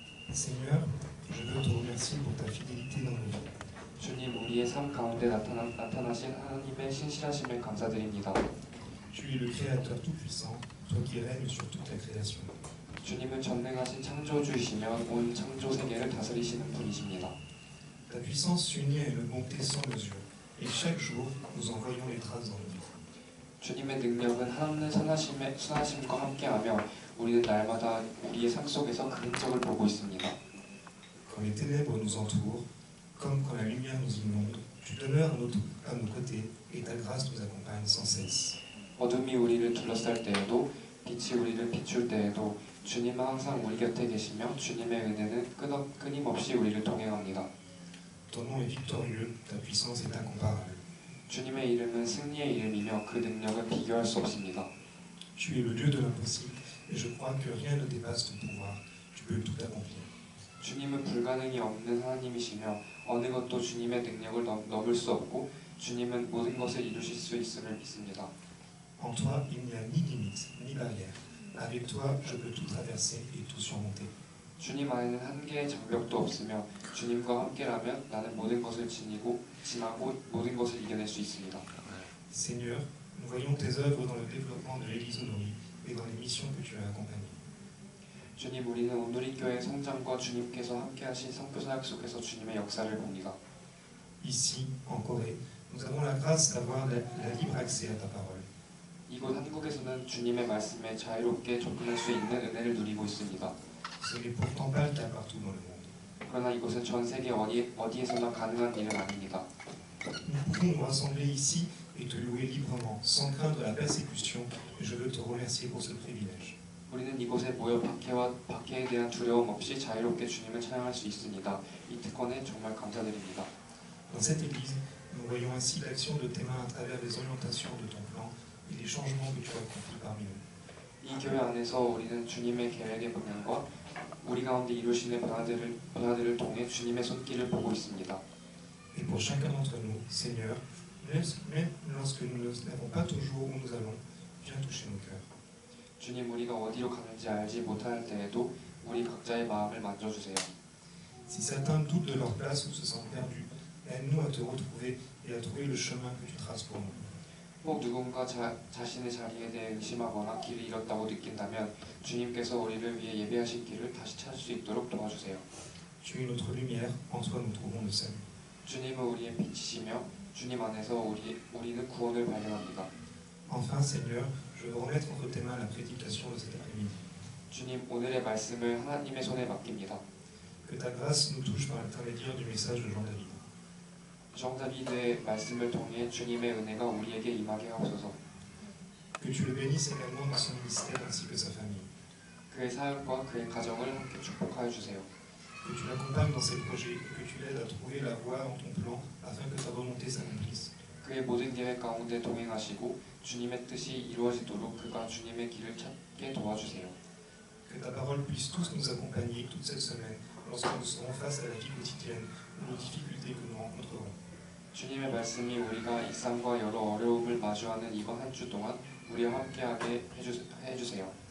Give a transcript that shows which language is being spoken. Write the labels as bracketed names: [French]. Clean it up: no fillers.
[French] Seigneur, je veux te remercier pour ta fidélité dans nos vies. [Korean] 주님, 우리의 삶 가운데 나타나신 하나님의 신실하심에 감사드립니다. [French] Tu es le Créateur tout-puissant, toi qui règnes sur toute la création. [Korean] 주님은 전능하신 창조주이시며 온 창조 세계를 다스리시는 분이십니다. [French] Ta puissance s'unit à une bonté sans mesure, et chaque jour, nous en voyons les traces dans nos vies. [Korean] 주님의 능력은 하나님의 선하심과 함께하며 우리는 날마다 우리의 삶 속에서 그 흔적을 보고 있습니다. [French] Quand les ténèbres nous entourent, comme quand la lumière nous inonde, tu demeures à nos côtés, et ta grâce nous accompagne sans cesse. [Korean] 어둠이 우리를 둘러쌀 때에도 빛이 우리를 비출 때에도 주님은 항상 우리 곁에 계시며 주님의 은혜는 끊임없이 우리를 동행합니다. [French] Ton nom est victorieux, ta puissance est incomparable. [Korean] 주님의 이름은 승리의 이름이며 그 능력은 비교할 수 없습니다. [French] Tu es le Dieu de l'impossible, et je crois que rien ne dépasse ton pouvoir. Tu peux tout accomplir. [Korean] 주님은 불가능이 없는 하나님이시며 어느 것도 주님의 능력을 넘을 수 없고 주님은 모든 것을 이루실 수 있음을 믿습니다. [French] En toi, il n'y a ni limite, ni barrière. Avec toi, je peux tout traverser et tout surmonter. [Korean] 주님 안에는 한계의 장벽도 없으며 주님과 함께라면 나는 모든 것을 지나고 모든 것을 이겨낼 수 있습니다. [French] Seigneur, nous voyons tes œuvres dans le développement de l'Église Honori et dans les missions que tu as accompagnées. [Korean] 주님, 우리는 온누리 교회 성장과 주님께서 함께하신 선교사역 속에서 주님의 역사를 봅니다. [French] Ici, en Corée, nous avons la grâce d'avoir la libre accès à ta parole. [Korean] 이곳 한국에서는 주님의 말씀에 자유롭게 접근할 수 있는 은혜를 누리고 있습니다. [French] Ce n'est pourtant pas le cas partout dans le monde. [Korean] 그러나 이곳은 전 세계 어디에서나 가능한 일은 아닙니다. [French] Nous pouvons nous rassembler ici et te louer librement, sans craindre la persécution, et je veux te remercier pour ce privilège. [Korean] 우리는 이곳에 모여 박해에 대한 두려움 없이 자유롭게 주님을 찬양할 수 있습니다. 이 특권에 정말 감사드립니다. [French] Dans cette Église, nous voyons ainsi l'action de tes mains à travers les orientations de ton plan et les changements que tu as accomplis parmi nous. [Korean] 이 교회 안에서 우리는 주님의 계획의 방향과 우리 가운데 이루시는 변화들을 통해 주님의 손길을 보고 있습니다. [French] Et pour chacun d'entre nous, Seigneur, même lorsque nous n'avons pas toujours où nous allons, viens toucher nos cœurs. [Korean] 주님, 우리가 어디로 가는지 알지 못할 때에도 우리 각자의 마음을 만져주세요. [French] Si certains doutent de leur place ou se sentent perdus, aide-nous à te retrouver et à trouver le chemin que tu traces pour nous. [Korean] 혹 누군가 자신의 자리에 대해 의심하거나 길을 잃었다고 느낀다면 주님께서 우리를 위해 예배하신 길을 다시 찾을 수 있도록 도와주세요. [French] Tu es notre lumière, en toi nous trouvons le salut. [Korean] 주님은 우리의 빛이시며 주님 안에서 우리는 구원을 발견합니다. [French] Enfin, Seigneur, je veux remettre entre tes mains la prédication de cet après-midi. [Korean] 주님, 오늘의 말씀을 하나님의 손에 맡깁니다. [French] Que ta grâce nous touche par l'intermédiaire du message de Jean-David. [Korean] 정다비드의 말씀을 통해 주님의 은혜가 우리에게 임하게 하옵소서. [French] Que tu le bénisses également dans son ministère ainsi que sa famille. [Korean] 그의 사역과 그의 가정을 함께 축복하여 주세요. [French] Que tu l'accompagnes dans ses projets et que tu l'aides à trouver la voie dans ton plan afin que ta volonté s'accomplisse. [Korean] 그의 모든 계획 가운데 동행하시고 주님의 뜻이 이루어지도록 그가 주님의 길을 찾게 도와주세요. [French] Que ta parole puisse tous nous accompagner toute cette semaine lorsque nous serons face à la vie quotidienne ou aux difficultés que nous rencontrerons. [Korean] 주님의 말씀이 우리가 일상과 여러 어려움을 마주하는 이번 한 주 동안 우리와 함께하게 해주세요.